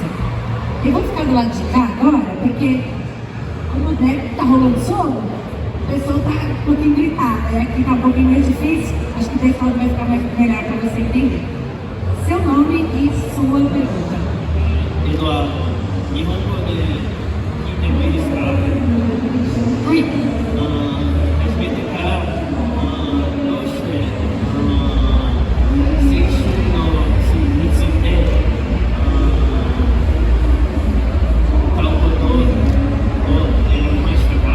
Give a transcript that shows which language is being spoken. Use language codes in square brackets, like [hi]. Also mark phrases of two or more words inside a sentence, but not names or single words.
[pt] Eu vou ficar do lado de cá agora, porque como deve estar rolando som, o pessoal está um pouquinho gritado, né? Aqui está um pouquinho mais difícil, acho que o pessoal vai ficar melhor para você entender. Seu nome e sua pergunta. Eduardo, [ja] 日本語で聞いてもいいですか？はい。初めてからどうして青春のについて歌うことを選びましたか？